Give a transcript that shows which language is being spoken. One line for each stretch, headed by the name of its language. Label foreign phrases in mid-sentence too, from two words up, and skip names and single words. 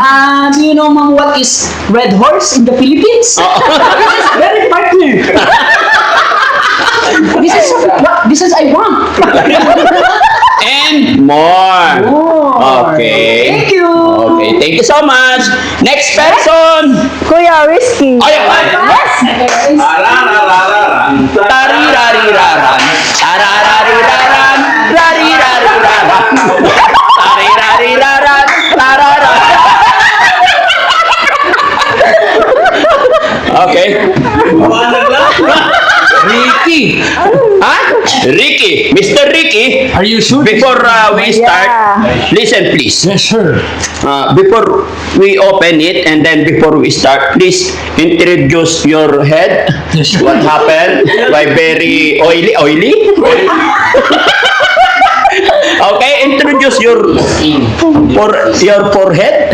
English: Do you know ma'am what is red horse in the Philippines? This is very partner. This is I want. And more. Okay. Thank you. Okay, thank you so much. Next person. Kuya Risky. Ay, tarirariraran. Tararariraran. Rarirariraran. Tarirariraran. Tarara. Okay. Ricky, Ha? Ricky. Mr. Ricky. are you sure? Before we start, Yeah. listen please. Yes, sir. Before we open it and then before we start, please introduce your head. Yes, sir. What happened? Why very oily? Okay, introduce your forehead.